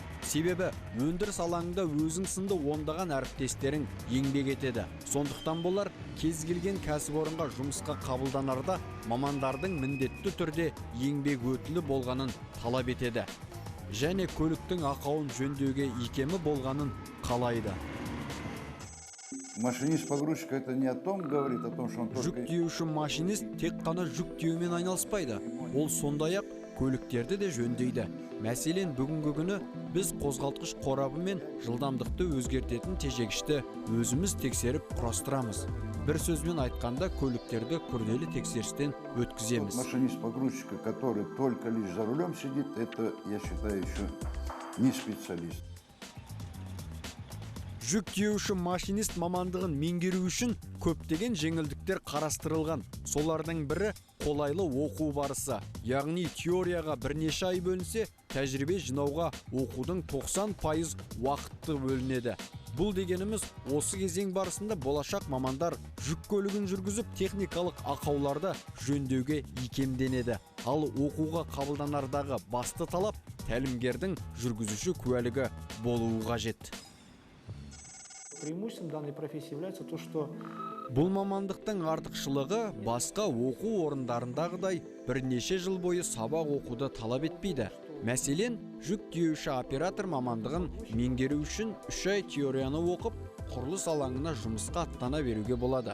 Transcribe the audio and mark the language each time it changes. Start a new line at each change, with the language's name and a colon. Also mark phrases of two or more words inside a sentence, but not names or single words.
Kazakh: Себебі өндіріс алаңында өзің сынды ондаған әріптестерің еңбек етеді. Сондықтан болар кез келген кәсіпорынға жұмысқа қабылданарда мамандардың міндетті түрде еңбек өтілі болғанын талап етеді. Және көліктің ақауын жөндеуге икемі болғанын қалайды.
Russian: Машинист-погрузчик это не о том говорит, о том, что он
Kazakh: Жүк
Russian: только...
Kazakh: тиеуші машинист тек қана жүк тиеумен айналыспайды. Ол сондай-ақ көліктерді де жөндейді. Мәселен, бүгінгі күні біз қозғалтқыш қорабы мен жылдамдықты өзгертетін тежегішті өзіміз тексеріп құрастырамыз. Бір сөзбен айтқанда көліктерді күрделі тексерістен өткіземіз.
Russian: Машинист-погрузчика, который только лишь за рулем сидит, это, я считаю, еще не специалист.
Kazakh: Жүк тиеуші машинист мамандығын меңгеру үшін көптеген жеңілдіктер қарастырылған. Солардың бірі қолайлы оқу барысы. Яғни теорияға бірнеше ай бөлінсе, тәжірибе жинауға оқудың 90% уақытты бөлінеді. Бұл дегеніміз осы кезең барысында болашақ мамандар жүк көлігін жүргізіп техникалық ақауларды жөндеуге икемденеді. Ал оқуға қабылданардағы басты талап тәлімгердің жүргізуші куәлігі болуы қажет.
Russian: Преимуществом данной профессии является то, что
Kazakh: Бұл мамандықтың артықшылығы басқа оқу орындарындағыдай бірнеше жыл бойы сабақ оқуды талап етпейді. Мәселен, жүк тиеуші оператор мамандығын меңгеру үшін 3 ай теорияны оқып, құрылыс алаңына жұмысқа аттана беруге болады.